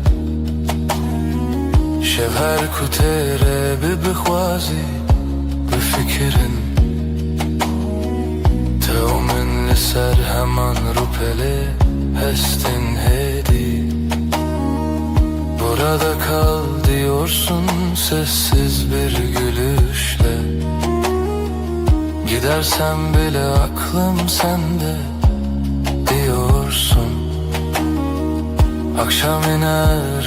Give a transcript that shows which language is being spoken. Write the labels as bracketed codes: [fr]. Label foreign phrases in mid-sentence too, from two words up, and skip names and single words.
[ku] Şev her ku têre bibixwazî bifikirin Te û min li ser heman rûpelê hestin hêdî [tr] Burada kal diyorsun sessiz bir gülüşle Gidersem bile aklım sende diyorsun Akşam iner